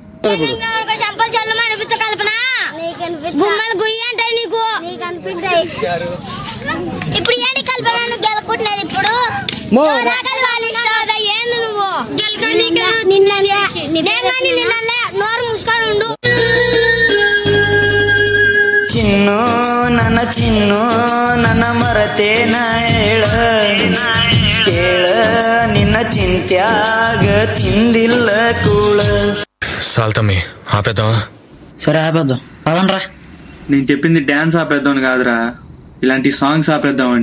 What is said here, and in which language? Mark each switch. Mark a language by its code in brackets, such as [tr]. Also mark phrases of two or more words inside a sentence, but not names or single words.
[te] ఇప్పుడు ఏంటి కల్పన గెలుకుంటున్నది? ఇప్పుడు ఏంది నువ్వు నోరు మూసుకొని ఉండు. [kn] ಚಿನ್ನು ನನ್ನ ಮರತೇನ ಹೇಳ ಕೇಳ ನಿನ್ನ ಚಿಂತ್ಯಾಗ ತಿಂದಿಲ್ಲ ಕೂಳ. [te] సాల్తమ్మి ఆపేద్దామా? సరే ఆపేద్దాం, పదండ్రా. నేను చెప్పింది డాన్స్ ఆపేద్దాం కాదురా, ఇలాంటి సాంగ్స్ ఆపేద్దామని.